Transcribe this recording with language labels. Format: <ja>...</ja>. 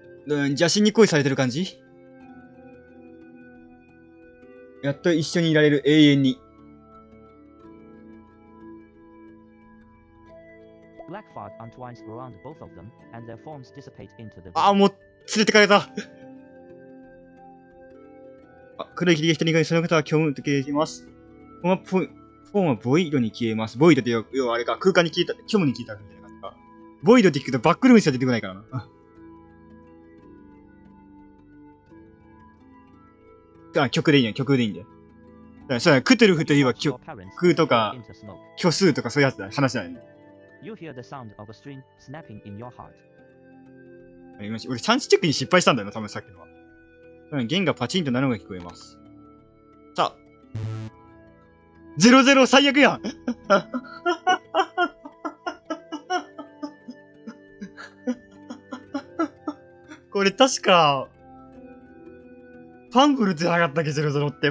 <ja>邪神に恋されてる感じ？やっと一緒にいられる、永遠に。</ja> <en>Black fog untwines around both of them, and their forms dissipate into the...</en> <ja>あ、もう、連れてかれた。黒い霧が人にかけ、その方は虚無と消えています。フォームはボイドに消えます。ボイドって要はあれか、空間に消えた、虚無に消えたみたいな感じか。ボイドって聞くとバックルームしか出てこないからな。曲でいいね、曲でいいんだよ。そうだ、クトゥルフといえば空とか、虚数とかそういうやつだ、話だよね。</ja> <en>You hear the sound of a string snapping in your heart.</en> <ja>俺、産地チェックに失敗したんだよな、多分さっきのは。弦がパチンとなるのが聞こえます。さあ。 00最悪やんこれ確か、ファンブルってなかったっけ、00って。</ja>